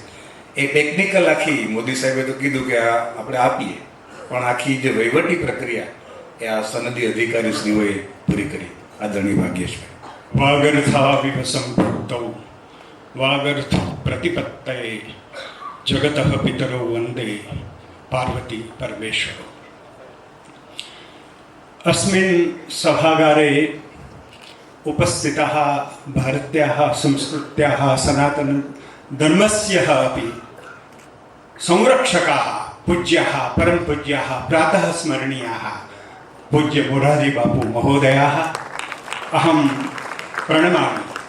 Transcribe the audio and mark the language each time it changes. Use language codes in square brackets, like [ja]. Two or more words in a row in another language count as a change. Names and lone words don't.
[gu] એ ટેકનિકલ આખી મોદી સાહેબે તો કીધું કે આ આપણે આપીએ, પણ આખી જે વહીવટી પ્રક્રિયા એ આ સનદી અધિકારી શ્રીઓએ પૂરી કરી. આદરણીય ભાગ્યેશભાઈ. [sa] वागर्थाविवसंपृक्तौ वागर्थ प्रतिपत्तये जगतः पितरौ वन्दे पार्वती परमेश्वरौ. अस्मिन् सभागारे उपस्थिताः भारत्याः संस्कृत्याः सनातनधर्मस्य अपि संरक्षकाः पूज्याः परमपूज्याः प्रातः स्मरणीयाः पूज्य मोरारी बापू महोदयाः अहं प्रणमामि.